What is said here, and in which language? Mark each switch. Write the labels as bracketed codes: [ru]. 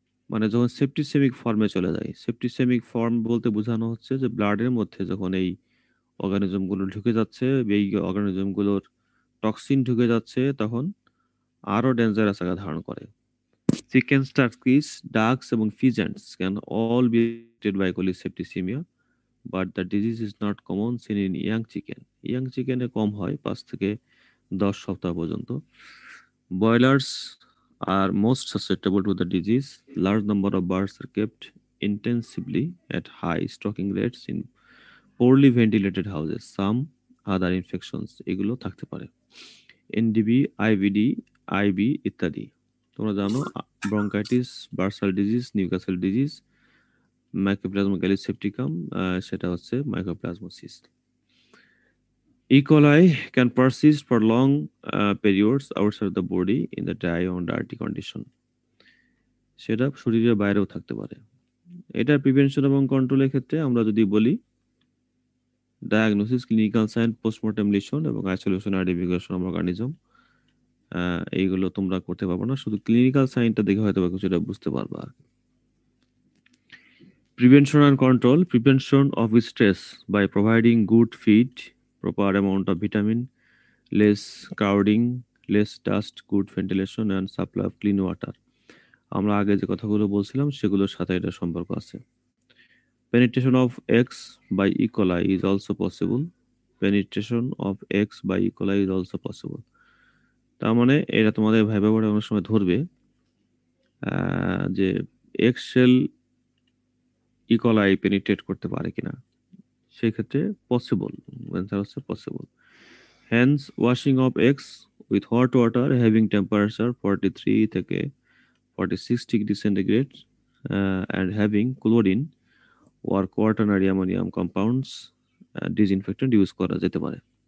[bn] মানে যখন সেপ্টিসেমিক ফর্মে চলে যায়, সেপ্টিসেমিক ফর্ম বলতে বোঝানো হচ্ছে যে ব্লাডের মধ্যে যখন এই অর্গানিজমগুলো ঢুকে যাচ্ছে, এই অর্গানিজমগুলোর টক্সিন ঢুকে যাচ্ছে, তখন আরো ডেঞ্জারাস আকার ধারণ করে। [en] Chicken, turkeys, ducks এবং pheasants can all be affected by colisepticemia, but the disease is not common seen in young chicken. [bn] Young চিকেনে কম হয় 5 থেকে 10 সপ্তাহ পর্যন্ত। [en] Broilers are most susceptible to the disease. Large number of birds are kept intensively at high stocking rates in poorly ventilated houses. Some other infections [bn] এগুলো থাকতে পারে, NDB, IBD, IB ইত্যাদি। তোমরা জানো bronchitis, bursal disease, Newcastle disease, mycoplasma gallisepticum, সেটা হচ্ছে mycoplasmosis. [en] E. coli can persist for long periods outside the body in the dry or dirty condition. [bn] সেটা শরীরের বাইরেও থাকতে পারে। এটা প্রিভেনশন এবং কন্ট্রোলের ক্ষেত্রে আমরা যদি বলি, diagnosis, clinical sign, postmortem lesion এবং আইসোলেশন আইডেন্টিফিকেশন অফ অর্গানিজম, এইগুলো তোমরা করতে পারবে না, শুধু ক্লিনিক্যাল সাইনটা দেখে হয়তো কিছুটা বুঝতে পারবা। [en] Prevention and control. Prevention of stress by providing good feed, proper amount of vitamin, less crowding, less dust, good ventilation and supply of clean water. [bn] আমরা আগে যে কথাগুলো বলছিলাম সেগুলোর সাথে এটা সম্পর্ক আছে। [en] Penetration of eggs by E. coli is also possible. Penetration of eggs by E. coli is also possible. [bn] তার মানে এটা তোমাদের ভাইবা বোর্ডে অনেক সময় ধরবে যে এক্সেল ই কলাই পেনিট্রেট করতে পারে কিনা, সেই ক্ষেত্রে পসিবল, অ্যান্সার হচ্ছে possible. [en] hands washing of eggs with hot water having temperature 43 থেকে 46 degree centigrade and having chlorine or quaternary ammonium compounds disinfectant use [bn] করা যেতে পারে।